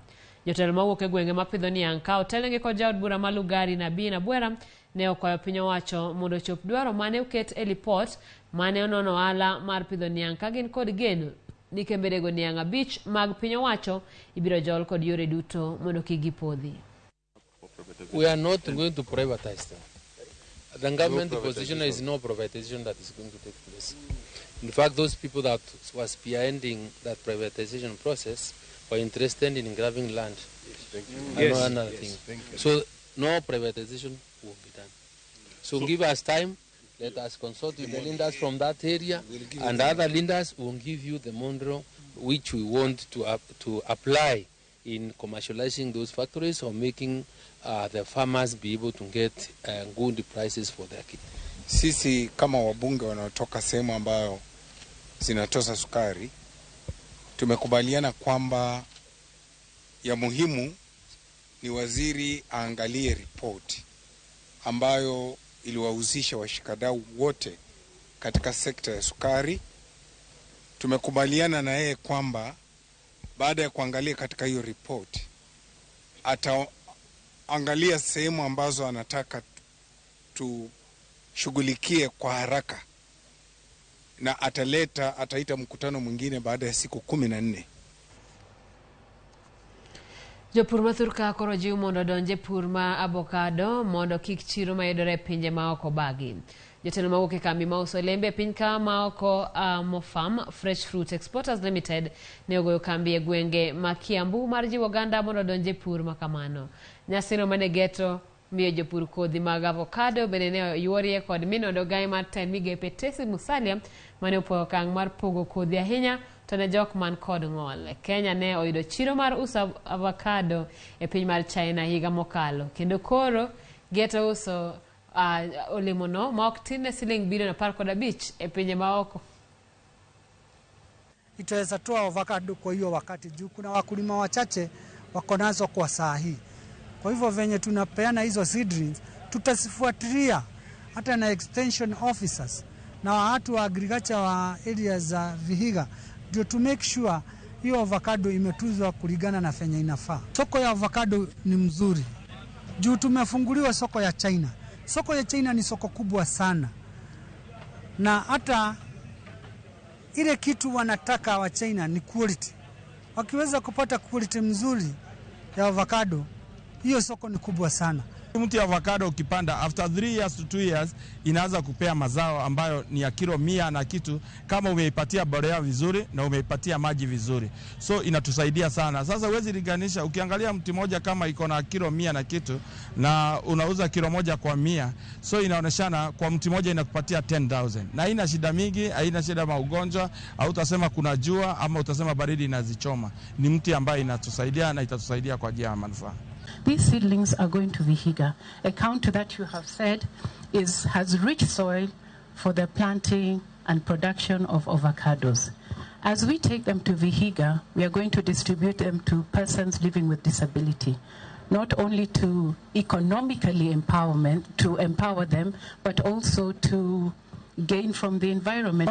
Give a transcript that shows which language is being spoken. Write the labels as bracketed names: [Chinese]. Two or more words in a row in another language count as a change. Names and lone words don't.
[Luo (Kenya and Tanzania)] Jotelo ma wuok e gwenge ma pidho niang' ka otelnegi kod jaod bura ma Lugari Nabii Nabwera ne okwayo piny owacho mondo chop dwaro mane oket e lipot mane onono ohala mar pidho niang' ka gin kod geno ni kembe rego niang' 5 mag piny owacho ibiro jol kod yore duto mondo kik gipodhi. [English] We are not going to privatize them. The government position is no privatization that is going to take place. In fact, those people that were spearheading that privatization process were interested in grabbing land. So no privatization will be done. So give us time Let us consult with the lenders from that area, and other lenders will give you the model which we want to apply in commercializing those factories or making the farmers be able to get good prices for their kit. [Swahili] Sisi kama wabunge wanaotoka sehemu ambayo zinatoza sukari, tumekubaliana kwamba ya muhimu ni waziri aangalie report ambayo iliwahusisha washikadau wote katika sekta ya sukari. Tumekubaliana na yeye kwamba baada ya kuangalia katika hiyo report ataangalia sehemu ambazo anataka tushughulikie kwa haraka, na ataita mkutano mwingine baada ya siku 14. [Luo (Kenya and Tanzania)] Jopur mathurka koro jiw mondo donje pur ma avocado mondo kik chiro mayudore pinje maoko bagi. Jotelo mawuok e kambi mauso olembe piny ka maoko Mofam Fresh Fruit Exporters Limited ne ogoyo kambi e gwenge ma Kiambu mar jiwo oganda mondo donje pur makamano. Nyasino mane geto miyo jopur kodhi mag avocado bende ne yuorie kod minodo gai mar ten migepe Tesi Musalia mane opuoyo okang' mar pogo kodhi ahinya to ne jok man kod ng'ol. Kenya ne oyudo chiro mar uso avocado e piny mar China higa mokalo, kendo koro geto uso olemono ma ok tin ne shilingi bilioni 15 e pinje maoko. [Swahili] Itaweza toa avocado kwa hiyo wakati juu kuna wakulima wachache wako nazo kwa saa hii. Kwa hivyo venye tunapeana hizo seedlings tutasifuatilia hata na [English] extension officers [Swahili] na watu wa agriculture wa areas za Vihiga ndio [English] to make sure [Swahili] hiyo avocado imetuzwa kulingana na fenya inafaa. Soko ya avocado ni mzuri juu tumefunguliwa soko ya China. Soko ya China ni soko kubwa sana, na hata ile kitu wanataka wa China ni quality. Wakiweza kupata quality mzuri ya avocado, hiyo soko ni kubwa sana. Mti ya avocado ukipanda [English] after 3 years to 2 years [Swahili] inaanza kupea mazao ambayo ni ya kilo 100 na kitu, kama umeipatia mbolea vizuri na umeipatia maji vizuri. So inatusaidia sana. Sasa huwezi linganisha, ukiangalia mti moja kama iko na kilo 100 na kitu na unauza kilo moja kwa 100, so inaoneshana kwa mti moja inakupatia 10,000. Na haina shida mingi, haina shida maugonjwa, au utasema kuna jua ama utasema baridi inazichoma. Ni mti ambaye inatusaidia na itatusaidia kwa njia ya manufaa. [English] These seedlings are going to Vihiga, a county that you have said has rich soil for the planting and production of avocados. As we take them to Vihiga, we are going to distribute them to persons living with disability, not only to economically empower them, but also to gain from the environment.